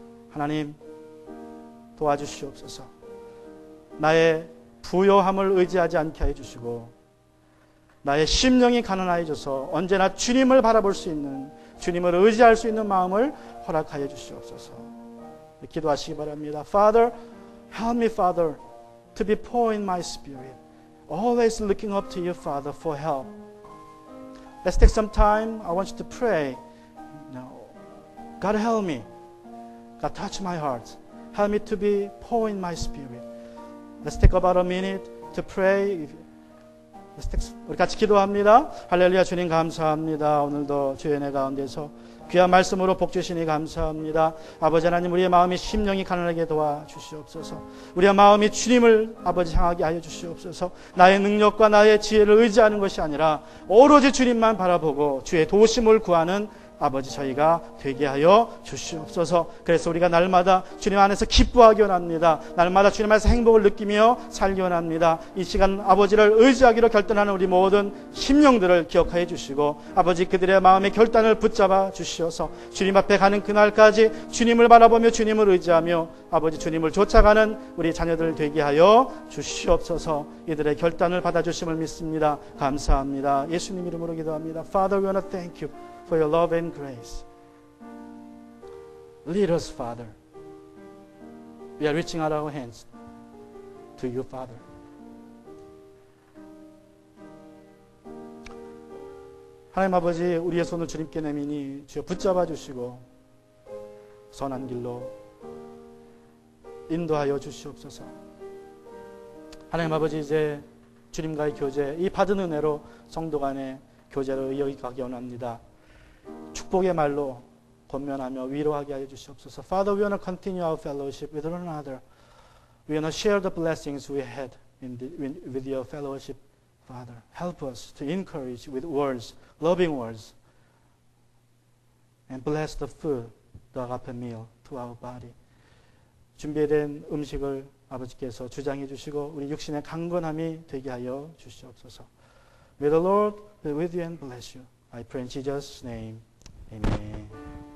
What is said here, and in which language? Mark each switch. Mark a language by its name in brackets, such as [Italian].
[Korean] 하나님 도와주시옵소서. 나의 부요함을 의지하지 않게 해주시고 나의 심령이 가난해져서 언제나 주님을 바라볼 수 있는, 주님을 의지할 수 있는 마음을 허락하여 주시옵소서. 기도하시기 바랍니다. [English] Father, help me, Father, to be poor in my spirit. Always looking up to you, Father, for help. Let's take some time. I want you to pray. God, help me. God, touch my heart. Help me to be poor in my spirit. Let's take about a minute to pray. [Korean] 우리 같이 기도합니다. 할렐루야. 주님 감사합니다. 오늘도 주의 은혜 가운데서 귀한 말씀으로 복 주시니 감사합니다. 아버지 하나님, 우리의 마음이 심령이 가난하게 도와주시옵소서. 우리의 마음이 주님을 아버지 향하게 하여 주시옵소서. 나의 능력과 나의 지혜를 의지하는 것이 아니라 오로지 주님만 바라보고 주의 도우심을 구하는 아버지 저희가 되게 하여 주시옵소서. 그래서 우리가 날마다 주님 안에서 기뻐하기 원합니다. 날마다 주님 안에서 행복을 느끼며 살기 원합니다. 이 시간 아버지를 의지하기로 결단하는 우리 모든 심령들을 기억하여 주시고 아버지 그들의 마음의 결단을 붙잡아 주시어서 주님 앞에 가는 그날까지 주님을 바라보며 주님을 의지하며 아버지 주님을 쫓아가는 우리 자녀들 되게 하여 주시옵소서. 이들의 결단을 받아주심을 믿습니다. 감사합니다. 예수님 이름으로 기도합니다. [English] Father, we want to thank you for your love and grace. Lead us, Father. We are reaching out our hands to you, Father. [Korean] 하나님 아버지, 우리의 손을 주님께 내미니 주여 붙잡아 주시고 선한 길로 인도하여 주시옵소서. 하나님 아버지, 이제 주님과의 교제, 이 받은 은혜로 성도 간의 교제를 이어가기 원합니다. 축복의 말로 권면하며 위로하게 하여 주시옵소서. [English] Father, we want to continue our fellowship with one another. We want to share the blessings we had with your fellowship, Father. Help us to encourage with words, loving words, and bless the food, the agape meal to our body. [Korean] 준비된 음식을 아버지께서 주장해 주시고 우리 육신의 강건함이 되게 하여 주시옵소서. [English] May the Lord be with you and bless you. I pray in Jesus' name. Amen.